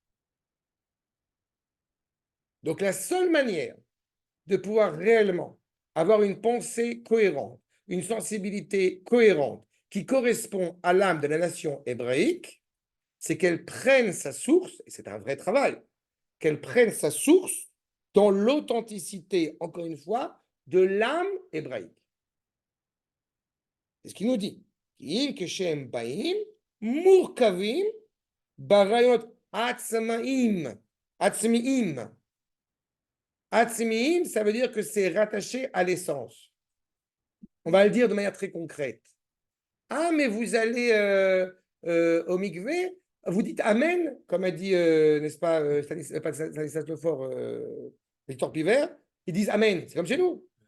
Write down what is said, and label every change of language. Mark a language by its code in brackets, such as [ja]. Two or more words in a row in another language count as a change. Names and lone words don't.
[fr] Donc la seule manière de pouvoir réellement avoir une pensée cohérente, une sensibilité cohérente qui correspond à l'âme de la nation hébraïque, c'est qu'elle prenne sa source, et c'est un vrai travail, qu'elle prenne sa source dans l'authenticité, encore une fois, de l'âme hébraïque. C'est ce qu'il nous dit. [he] אם כשם באים, מורכבים, בריאות עצמאים, עצמיים. Atzmiim, [fr] ça veut dire que c'est rattaché à l'essence. On va le dire de manière très concrète. Ah, mais vous allez au mikvé, vous dites Amen, comme a dit, n'est-ce pas, Stanislas Lefort, Victor Pivert, ils disent Amen, c'est comme chez nous.